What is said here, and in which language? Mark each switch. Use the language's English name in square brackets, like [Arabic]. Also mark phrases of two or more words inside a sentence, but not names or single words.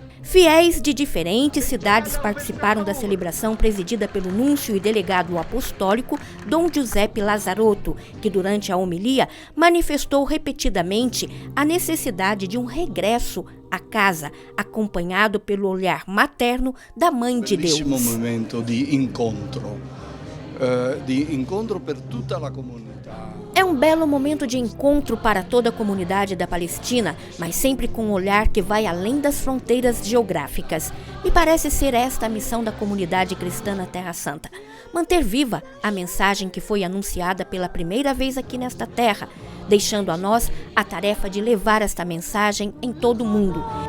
[Portuguese] Fiéis de diferentes cidades participaram da celebração presidida pelo núncio e delegado apostólico Dom Giuseppe Lazzarotto, que durante a homilia manifestou repetidamente a necessidade de um regresso a casa, acompanhado pelo olhar materno da Mãe de Deus. [Italian] Bellissimo momento di incontro per tutta la comunità. [Portuguese] É um belo momento de encontro para toda a comunidade da Palestina, mas sempre com um olhar que vai além das fronteiras geográficas. Me parece ser esta a missão da comunidade cristã na Terra Santa. Manter viva a mensagem que foi anunciada pela primeira vez aqui nesta terra, deixando a nós a tarefa de levar esta mensagem em todo o mundo.